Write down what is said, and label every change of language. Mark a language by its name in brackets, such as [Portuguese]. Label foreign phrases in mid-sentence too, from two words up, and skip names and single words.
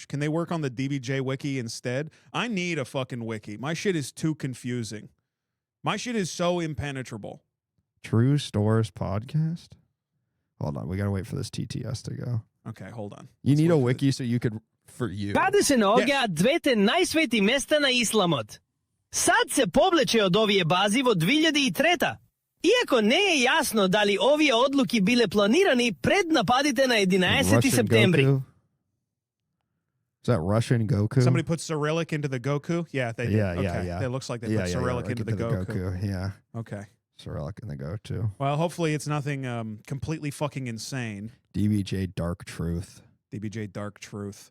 [English] Can they work on the DBJ wiki instead? I need a fucking wiki. My shit is too confusing. My shit is so impenetrable. True Stores podcast. Hold on, we gotta wait for this TTS to go. Okay, hold on. You need a wiki so you could for you. [Macedonian] Каде се наоѓаат двете најсвети места на исламот? Сад се повлече од овие бази во 2003. Иако не е јасно дали овие одлуки биле планирани пред нападите на 11 [English] Russian [Macedonian] септември. [English] Goku? Is that Russian Goku? Somebody put Cyrillic into the Goku? Yeah, they did. Yeah, Okay. yeah, yeah. It looks like they Yeah, put yeah, Cyrillic like into the Goku. Yeah. Okay. Cyrillic in the Go too. Well, hopefully it's nothing completely fucking insane. DBJ Dark Truth. DBJ Dark Truth.